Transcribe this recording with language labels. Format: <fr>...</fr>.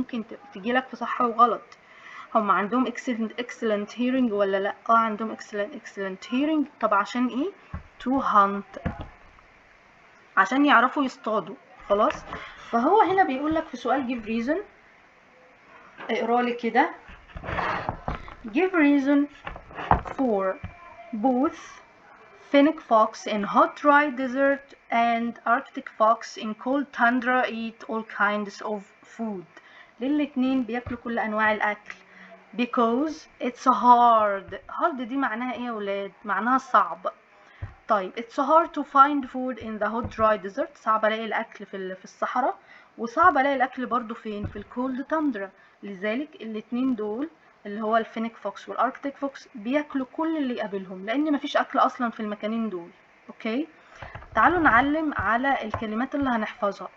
<ar>ممكن تجيلك في صح وغلط. هم عندهم excellent hearing ولا لا؟ عندهم excellent hearing. طب عشان ايه؟ to hunt، عشان يعرفوا يصطادوا. خلاص. فهو هنا بيقولك في سؤال give reason. اقرالي كده.</ar> <en>give reason for both Finnic fox in hot dry desert and Arctic fox in cold tundra eat all kinds of food.</en> <ar>للاتنين بياكلوا كل انواع الاكل.</ar> <en>because it's hard</en> <ar>دي معناها ايه يا ولاد؟ معناها صعب.</ar> <en>طيب it's hard to find food in the hot dry desert.</en> <ar>صعب الاقي الاكل في الصحراء، وصعب الاقي الاكل برضو فين؟ في الكولد تندرا. لذلك الاتنين دول اللي هو الفينيك فوكس والاركتيك فوكس بياكلوا كل اللي يقابلهم، لان مفيش اكل اصلا في المكانين دول. اوكي، تعالوا نعلم على الكلمات اللي هنحفظها.</ar>